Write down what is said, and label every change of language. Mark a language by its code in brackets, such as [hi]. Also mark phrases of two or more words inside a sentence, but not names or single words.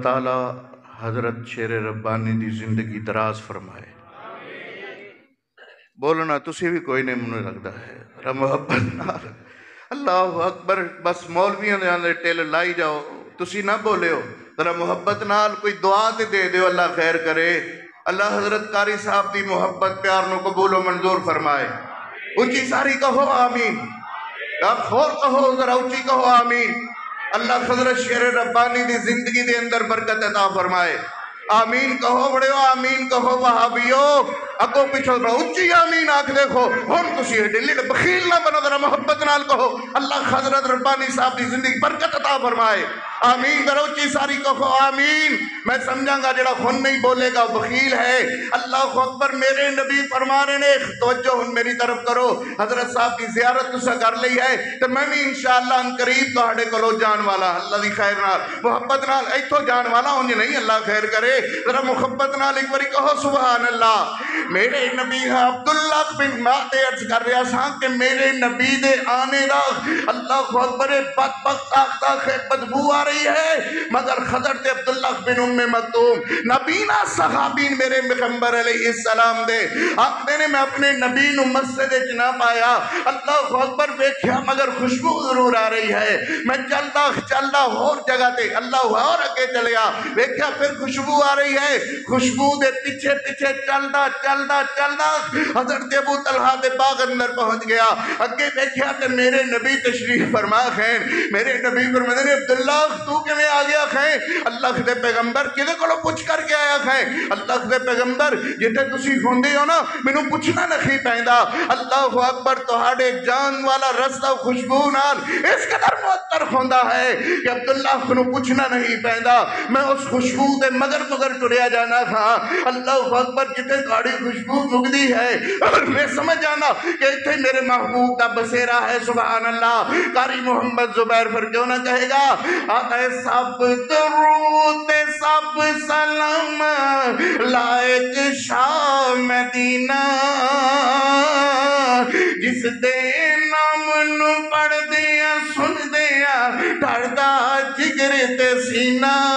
[pa] تعالی حضرت شیر ربانی دی زندگی دراز فرمائے بولنا تسی بھی کوئی نہیں منہ لگتا ہے ذرا محبت نال [ar] اللہ اکبر [pa] بس مولویاں دے اندر ٹیل لائی جاؤ تسی نہ بولے ہو ذرا محبت نال کوئی دعا تے دے دیو اللہ خیر کرے اللہ حضرت قاری صاحب دی محبت پیار نو قبول و منظور فرمائے اونچی ساری کہو آمین آپ خور کہو ذرا اونچی کہو آمین اللہ حضرت شیر ربانی دی زندگی دے اندر برکت عطا فرمائے آمین کہو بڑے ہو آمین کہو وہابیو اگوں پیچھوں اچھی آمین آکھ دیکھو ہن تسی ایڈے لیڈ بخیل نہ بنو، ذرا محبت نال کہو اللہ حضرت ربانی صاحب دی زندگی برکت عطا فرمائے۔ آمین کرو، اچھی ساری کہو آمین۔ میں سمجھاں گا جڑا خون نہیں بولے گا بخیل ہے۔ [ar] اللہ اکبر، [pa] میرے نبی فرما رہے نے، توجہ ہن میری طرف کرو، حضرت صاحب کی زیارت تسا کر لی ہے تو میں بھی انشاءاللہ ان قریب تہاڈے کولوں جان والا اللہ دی خیر نال محبت نال ایتھوں جان والا انج نہیں، اللہ خیر کرے، ذرا محبت نال ایک باری کہو [ar] سبحان اللہ۔ [pa] میرے نبی عبداللہ بن ماتے عرض کر رہا سا کہ میرے نبی دے آنے دا [ar] اللہ اکبر [pa] بدبخت آختہ بدبو آ رہی ہے، مگر حضرت عبداللہ بن ام مکتوم نبینا صحابین میرے پیغمبر [ar] علیہ السلام [pa] دے آخنے نے میں اپنے نبی نو مسجد وچ نہ پایا، [ar] اللہ اکبر [pa] ویکھیا مگر خوشبو ضرور آ رہی ہے، میں چلدا اور جگہ تے اللہ اور اگے چلیا، ویکھیا پھر خوشبو آ رہی ہے، خوشبو دے پیچھے پیچھے چلدا حضرت ابو طلحہ دے باغ اندر پہنچ گیا، اگے ویکھیا تے میرے نبی تشریف فرما ہیں، میرے نبی فرماتے نے عبداللہ تو کیویں آ گیا ہے؟ اللہ دے پیغمبر کدے کولوں پوچھ کر کے آیا ہے؟ اللہ دے پیغمبر جتھے تسی ہوندے ہو نا مینوں پوچھنا نہیں پیندا، [ar] اللہ اکبر [pa] تہاڈے جان والا رستہ خوشبو نال اس قدر معطر ہوندا ہے کہ عبداللہ کو پوچھنا نہیں پیندا، میں اس خوشبو دے مگر ٹریا جانا تھا، [ar] اللہ اکبر [pa] جتھے تہاڈی خوشبو مگدی ہے اور میں سمجھ جانا کہ ایتھے [ur] میرے محبوب کا بسیرا ہے، [ar] سبحان اللہ۔ [ur] قاری محمد زبیر پھر کیوں نہ کہے گا آتا ہے سب درود سب سلام لائق شاہ مدینہ، [pa] جس دے نام نو پڑھ دیا سن دیا ڈردا جگر تے سینہ۔